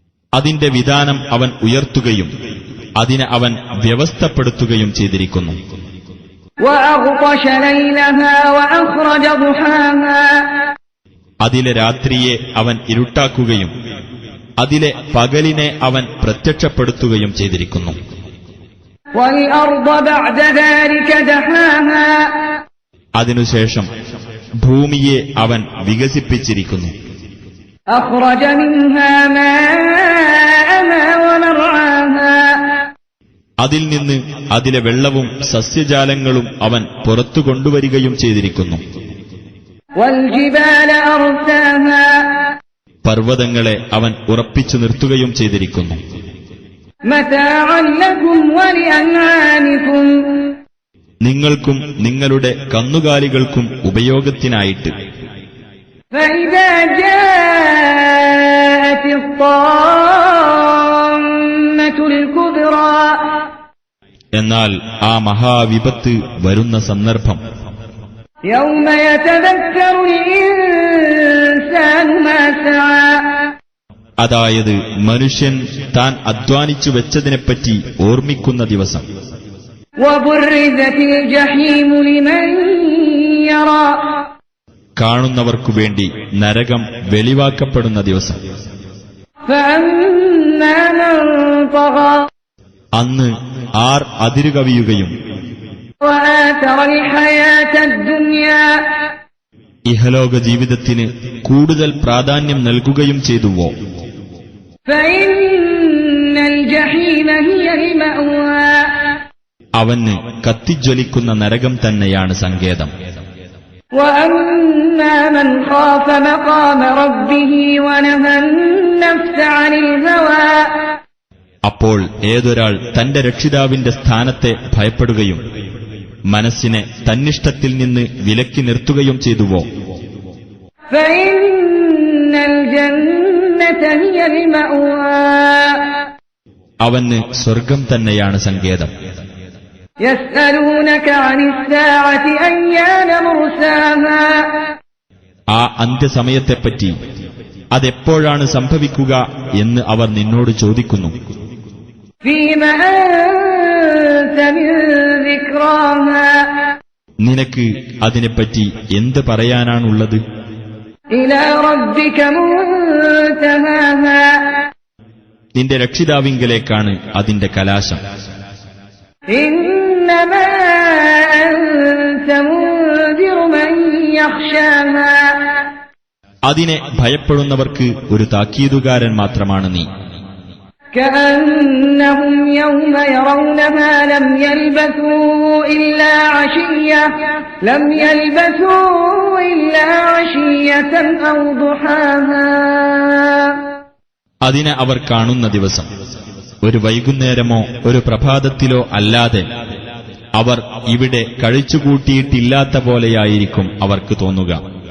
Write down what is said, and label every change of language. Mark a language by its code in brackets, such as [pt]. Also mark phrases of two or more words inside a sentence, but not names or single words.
[ml] അതിന്റെ വിധാനം അവൻ ഉയർത്തുകയും അതിനെ അവൻ വ്യവസ്ഥപ്പെടുത്തുകയും ചെയ്തിരിക്കുന്നു. [ar] وأغطش ليلها وأخرج ضحاها [ml] അതിലെ രാത്രിയെ അവൻ ഇരുട്ടാക്കുകയും അതിലെ പകലിനെ അവൻ പ്രത്യക്ഷപ്പെടുത്തുകയും ചെയ്തിരിക്കുന്നു. [ar] والأرض بعد ذلك دحاها [ml] അതിനുശേഷം ഭൂമിയെ അവൻ വികസിപ്പിച്ചിരിക്കുന്നു. [ar] أخرج منها ماءها ومرعاها [ml] അതിൽ നിന്ന് അതിലെ വെള്ളവും സസ്യജാലങ്ങളും അവൻ പുറത്തു കൊണ്ടുവരികയും ചെയ്തിരിക്കുന്നു. [ar] والجبال أرساها [ml] പർവ്വതങ്ങളെ അവൻ ഉറപ്പിച്ചു നിർത്തുകയും ചെയ്തിരിക്കുന്നു. [ar] متاعا لكم ولأنعامكم [ml] നിങ്ങൾക്കും നിങ്ങളുടെ കന്നുകാലികൾക്കും ഉപയോഗത്തിനായിട്ട്. [ar] فإذا جاءت الطامة الكبرى [ml] എന്നാൽ ആ മഹാവിപത്ത് വരുന്ന സന്ദർഭം [ar] يوم يتذكر الإنسان ما سعى [ml] അതായത് മനുഷ്യൻ താൻ അധ്വാനിച്ചു വെച്ചതിനെപ്പറ്റി ഓർമ്മിക്കുന്ന ദിവസം. [ar] وبرزت الجحيم لمن يرى [ml] കാണുന്നവർക്കുവേണ്ടി നരകം വെളിവാക്കപ്പെടുന്ന ദിവസം. [ar] فأما من طغى [ml] അന്ന് ആർ അതിരുകവിയുകയും [ar] وآثر الحياة الدنيا [ml] ഇഹലോക ജീവിതത്തിന് കൂടുതൽ പ്രാധാന്യം നൽകുകയും ചെയ്തുവോ, [ar] فإن الجحيم هي المأوى [ml] അവന് കത്തിജ്വലിക്കുന്ന നരകം തന്നെയാണ് സങ്കേതം. [ar] وأما من خاف مقام ربه ونهى النفس عن الهوى [ml] അപ്പോൾ ഏതൊരാൾ തന്റെ രക്ഷിതാവിന്റെ സ്ഥാനത്തെ ഭയപ്പെടുകയും മനസ്സിനെ തന്നിഷ്ടത്തിൽ നിന്ന് വിലക്കി നിർത്തുകയും ചെയ്തുവോ, [ar] فإن الجنة هي المأوى [ml] അവന് സ്വർഗം തന്നെയാണ് സങ്കേതം. [ar] يسألونك عن الساعة أيان مرساها [ml] ആ അന്ത്യസമയത്തെപ്പറ്റി അതെപ്പോഴാണ് സംഭവിക്കുക എന്ന് അവർ നിന്നോട് ചോദിക്കുന്നു. [ar] فيما أنت من ذكراها [ml] നിനക്ക് അതിനെപ്പറ്റി എന്ത് പറയാനാണുള്ളത്? [ar] إلى ربك منتهاها [ml] നിന്റെ രക്ഷിതാവിങ്കലേക്കാണ് അതിന്റെ കലാശം. [ar] إنما أنت منذر من يخشاها [ml] അതിനെ ഭയപ്പെടുന്നവർക്ക് ഒരു താക്കീതുകാരൻ മാത്രമാണ് നീ. [ar] كأنهم يوم يرونها لم يلبثوا إلا عشية أو ضحاها [ml] അതിനെ അവർ കാണുന്ന ദിവസം ഒരു വൈകുന്നേരമോ ഒരു പ്രഭാതത്തിലോ അല്ലാതെ അവർ ഇവിടെ കഴിച്ചുകൂട്ടിയിട്ടില്ലാത്ത പോലെയായിരിക്കും അവർക്ക് തോന്നുക.